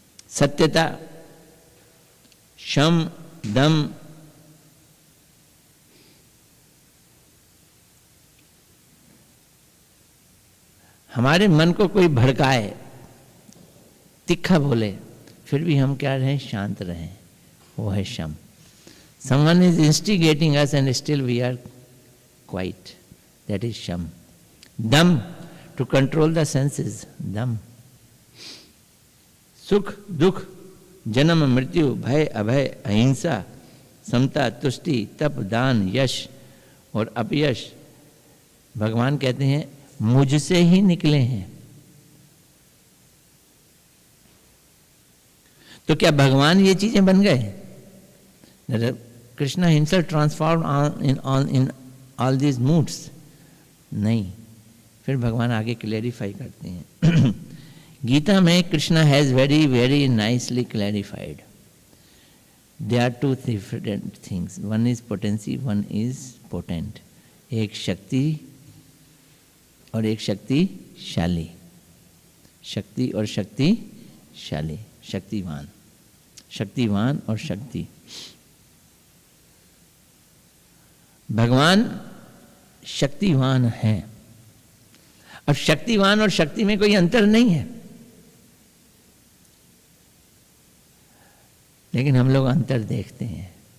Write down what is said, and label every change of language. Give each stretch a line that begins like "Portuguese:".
Hindi: सत्यता, शम, दम, हमारे मन को कोई भड़काए, तिखा बोले, फिर भी हम क्या रहें? शांत रहें, वो है शम।
English: Someone is instigating us and still we are quiet. That is sham. Dam, to control the senses. Dam.
Hindi: सुख, दुख, जन्म, मृत्यु, भय, अभय, अहिंसा, समता, तुष्टि, तप, दान, यश और अपयश, भगवान कहते हैं मुझसे ही निकले हैं। तो क्या भगवान ये चीजें बन गए?
English: Krishna himself transformed in all these moods?
Hindi: नहीं। फिर भगवान आगे क्लैरिफाई करते हैं। गीता में Krishna
English: Has very very nicely clarified. There are two different things. One is potency, one is potent.
Hindi: एक शक्ति और एक शक्तिशाली। शक्ति और शक्तिशाली, शक्तिवान, शक्तिवान और शक्ति। भगवान शक्तिवान है। अब शक्तिवान और शक्ति में कोई अंतर नहीं है, लेकिन हम लोग अंतर देखते हैं।